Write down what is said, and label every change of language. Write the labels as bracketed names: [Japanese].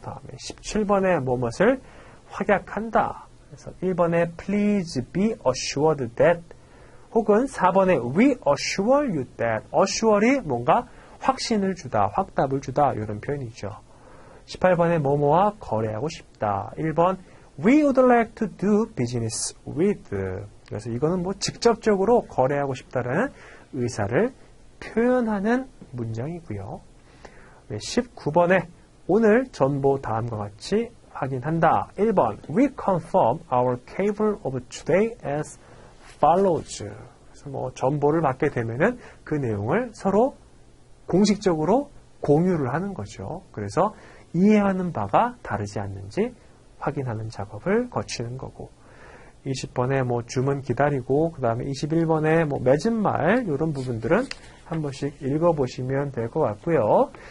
[Korean] 다음에 17번에 무엇을 확약한다. 그래서 1번에 [English] please be assured that [Korean] 혹은 4번에 [English] we assure you that [Korean] assure이 뭔가 확신을 주다, 확답을 주다 이런 표현이죠. 18번에 뭐뭐와 거래하고 싶다. [English] 1번 we would like to do business with. [Korean] 그래서 이거는 직접적으로 거래하고 싶다라는 의사를 표현하는 문장이고요. 19번에 오늘 전보 다음과 같이 확인한다. [English] 1번 we confirm our cable of today as follows. [Korean] 그래서 전보를 받게 되면은 그 내용을 서로 공식적으로 공유를 하는 거죠. 그래서 이해하는 바가 다르지 않는지 확인하는 작업을 거치는 거고 20번에 주문 기다리고 그 다음에 21번에 맺은 말 이런 부분들은 한 번씩 읽어보시면 될 것 같고요.